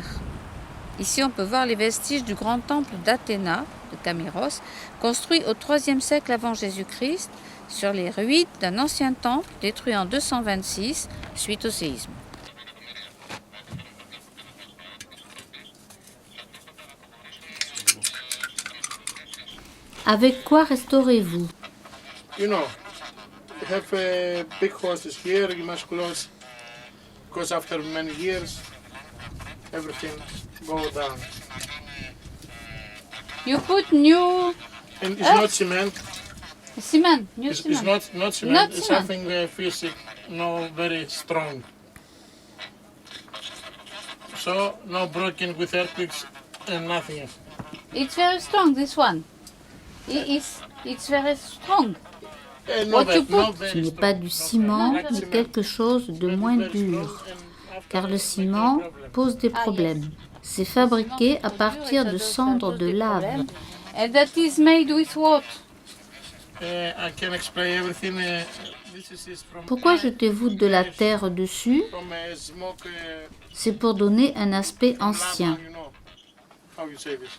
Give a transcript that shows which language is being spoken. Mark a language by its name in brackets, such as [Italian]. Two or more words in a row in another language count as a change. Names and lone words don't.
[French] Ici, on peut voir les vestiges du grand temple d'Athéna, de Camiros, construit au 3e siècle avant Jésus-Christ, sur les ruines d'un ancien temple détruit en 226 suite au séisme. Avec quoi restaurez-vous? [English] You know, you have big horses here, you must close, because after many years, everything go down. You put new And it's not cement, cement, new it's cement. not cement, Not it's cement. something physical, no very strong. So, no broken with earthquakes and nothing. It's very strong, this one. It's very strong. No What you very- no put? very [French] Ce n'est [English] strong, [French] pas du [English] no [French] ciment, [English] very- [French] mais quelque chose de moins dur. car le ciment pose des problèmes. C'est fabriqué à partir de cendres de lave. [English] And that is made with what? I can explain everything. This is from [French] Pourquoi jetez-vous de la terre dessus? [English] smoke. [French] C'est pour donner un aspect ancien. [English] You know how you say this.